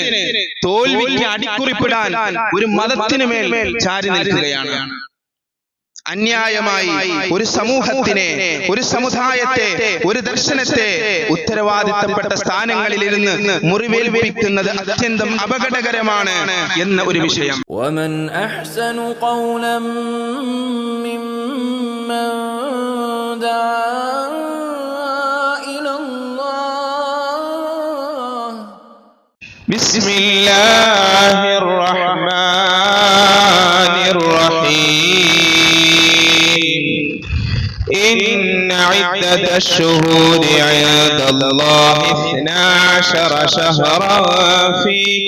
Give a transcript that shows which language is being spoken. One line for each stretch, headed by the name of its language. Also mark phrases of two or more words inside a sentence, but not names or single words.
Malayalam: തോൽവിക്ക് അടിക്കുറിപ്പിടാൻ ഒരു മതത്തിന് മേൽ ചാരി നിൽക്കുകയാണ്. അന്യായമായി ഒരു സമൂഹത്തിനെ, ഒരു സമുദായത്തെ, ഒരു ദർശനത്തെ ഉത്തരവാദിത്തപ്പെട്ട സ്ഥാനങ്ങളിലിരുന്ന് മുറിവേൽപ്പിക്കുന്നത് അത്യന്തം അപകടകരമാണ് എന്ന ഒരു വിഷയം.
Arabic: ومن أحسن قولا ممن دعا إلى الله بسم الله الرحمن الرحيم إن عدة الشهور عند الله 12 شهرا في